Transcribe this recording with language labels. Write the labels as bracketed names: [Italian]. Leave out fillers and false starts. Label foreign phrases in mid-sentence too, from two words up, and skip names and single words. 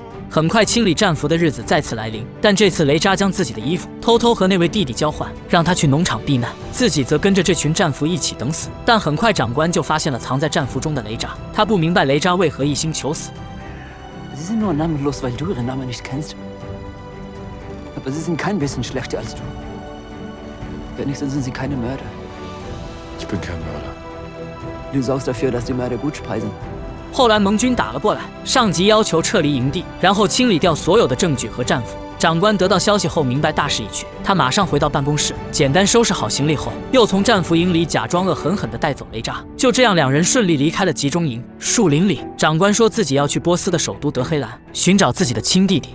[Chinese] 很快，清理战俘的日子再次来临，但这次雷扎将自己的衣服偷偷和那位弟弟交换，让他去农场避难，自己则跟着这群战俘一起等死。但很快，长官就发现了藏在战俘中的雷扎，他不明白雷扎为何一心求死。 [German] Sie sind nur namenlos, weil du ihren Namen nicht kennst. Aber sie sind kein bisschen schlechter als du. Wenigstens sind sie keine Mörder. Ich bin kein Mörder. Du sorgst dafür, dass die Mörder gut speisen. [Chinese] 后来盟军打了过来，上级要求撤离营地，然后清理掉所有的证据和战俘。长官得到消息后，明白大势已去，他马上回到办公室，简单收拾好行李后，又从战俘营里假装恶狠狠地带走雷扎。就这样，两人顺利离开了集中营。树林里，长官说自己要去波斯的首都德黑兰寻找自己的亲弟弟。